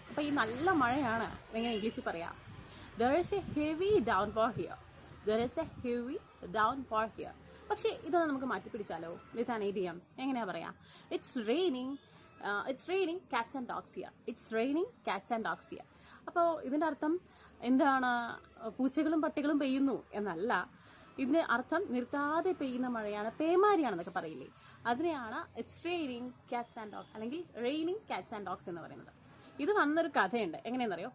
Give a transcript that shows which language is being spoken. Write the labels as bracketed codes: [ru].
[ml] അപ്പോൾ ഈ നല്ല മഴയാണ് എങ്ങനെ ഇംഗ്ലീഷിൽ പറയാം? [en] There is a heavy downpour here. There is a heavy downpour here. [ml] പക്ഷേ ഇതൊന്ന് നമുക്ക് മാറ്റി പിടിച്ചാലോ? വിത്ത് ആൻ ഇഡിയം എങ്ങനെയാ പറയാ? [en] It's raining cats and dogs here. It's raining cats and dogs here. [ml] അപ്പോൾ ഇതിൻ്റെ അർത്ഥം എന്താണ്? പൂച്ചകളും പട്ടികളും പെയ്യുന്നു എന്നല്ല. ഇതിന് അർത്ഥം നിർത്താതെ പെയ്യുന്ന മഴയാണ്, പേമാരിയാണെന്നൊക്കെ പറയില്ലേ, അതിനെയാണ് [en] it's raining cats and dogs [ml] അല്ലെങ്കിൽ റെയിനിങ് കാറ്റ്സ് ആൻഡ് ഡോഗ്സ് എന്ന് പറയുന്നത്. ഇത് വന്നൊരു കഥയുണ്ട്. എങ്ങനെയെന്നറിയോ?